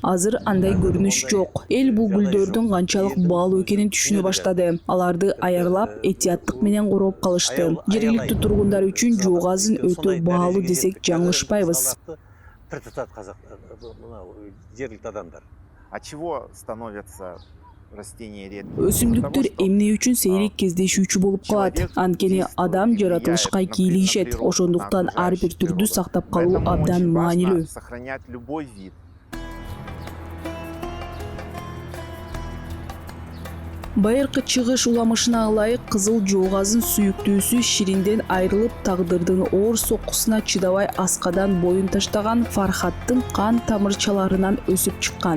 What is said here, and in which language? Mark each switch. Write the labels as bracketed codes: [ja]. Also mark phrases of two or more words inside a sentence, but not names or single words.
[ky] Азыр андай көрүнүш жок. Эл бул гүлдөрдүн канчалык баалуу экенин түшүнө баштады. Аларды аярлап, этияттык менен короп калышты. Жергиликтүү тургундар үчүн жоо газын өтө баалуу десек жаңылышпайбыз. Пир тутат казак жергиликтүү адамдар. [ru] От чего становятся растения редкими? [ky] Өсүмдүктөр эмне үчүн сейрек кездешүүчү болуп калат? Анткени адам жаратылышка кийлигишет. Ошондуктан ар бир түрдү сактап калуу абдан маанилүү. [ru] Сохранять любой вид. [ky] Байыркы чыгыш уламышына ылайык кызыл жоо газын сүйүктүүсү ширинден айрылып, тагдырдын оор соккусуна чыдабай аскадан боюн таштаган Фархаттын кан тамырчаларынан өсүп чыккан.